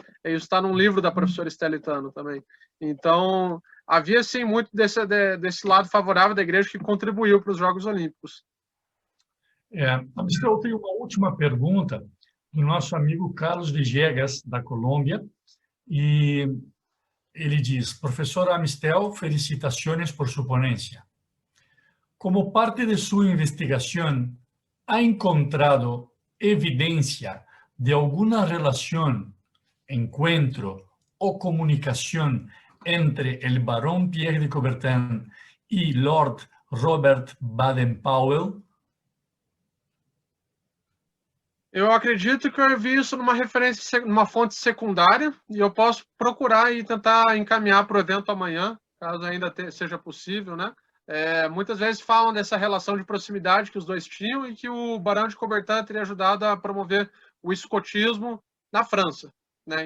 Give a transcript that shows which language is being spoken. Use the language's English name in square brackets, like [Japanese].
[Portuguese] Isso está num livro da professora Estelitano também. Então, havia, sim, muito desse lado favorável da igreja que contribuiu para os Jogos Olímpicos. Eu tenho uma última pergunta do nosso amigo Carlos Villegas, da Colômbia, e ele diz: Professora Amistel, [Spanish] felicitaciones por su ponencia. Como parte de su investigación, ¿ha encontrado evidencia de alguna relación, encuentro o comunicación entre el barón Pierre de Coubertin y Lord Robert Baden-Powell? [Portuguese] Eu acredito que eu vi isso numa referência, numa fonte secundária, e eu posso procurar e tentar encaminhar para o evento amanhã, caso ainda seja possível, né? Muitas vezes falam dessa relação de proximidade que os dois tinham e que o Barão de Coubertin teria ajudado a promover o escotismo na França, né?